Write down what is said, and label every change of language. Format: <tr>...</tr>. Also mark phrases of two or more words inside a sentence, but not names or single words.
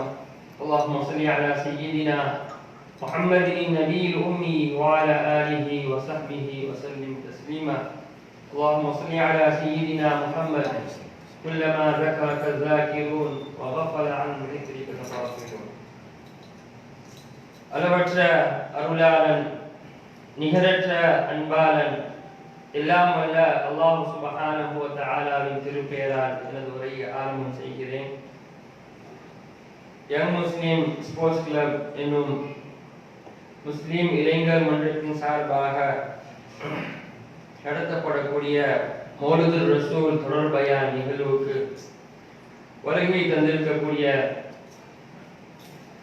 <ar>اللهم صل على سيدنا محمد النبي الأمي وعلى آله وصحبه وسلم تسليما. اللهم صل على سيدنا محمد كلما ذكرك الذاكرون وغفل عن ذكرك الغافلون.</ar> <ta>அளவற்ற அருளாளன் நிகரற்ற அன்பாளன் எல்லாம் வல்ல</ta> <ar>الله سبحانه وتعالى</ar> <ta>திருப்பெயரால் எனது உரையை ஆரம்பம் செய்கிறேன். யங் முஸ்லிம் ஸ்போர்ட்ஸ் கிளப் என்னும் முஸ்லிம் இளைஞர் மன்றத்தின் சார்பாக நடத்தப்படக்கூடிய</ta> <ar>مولد الرسول</ar> <ta>தொடர் பயான் நிகழ்வுக்கு வருகை தந்திருக்கக்கூடிய</ta>